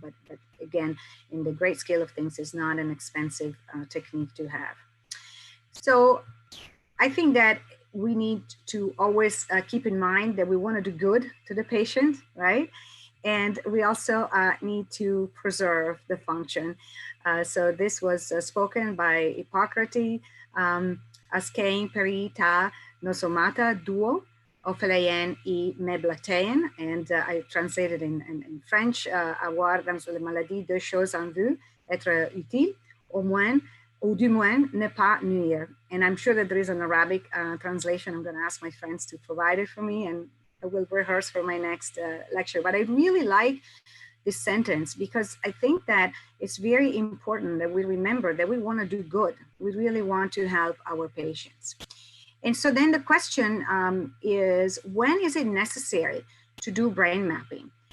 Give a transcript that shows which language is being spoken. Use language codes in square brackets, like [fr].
[en] But again, in the great scale of things, it's not an expensive technique to have. So I think that we need to always keep in mind that we want to do good to the patient, right? And we also need to preserve the function. So this was spoken by Hippocrates, [el] askein peri ta nosomata duo, ophelaien I meblatein, [en] and I translated in French, [fr] avoir dans les maladies deux choses en vue, être utile, au moins, ou du moins ne pas nuire. [en] And I'm sure that there is an Arabic translation. I'm going to ask my friends to provide it for me, and I will rehearse for my next lecture. But I really like this sentence because I think that it's very important that we remember that we want to do good. We really want to help our patients. And so then the question is, when is it necessary to do brain mapping?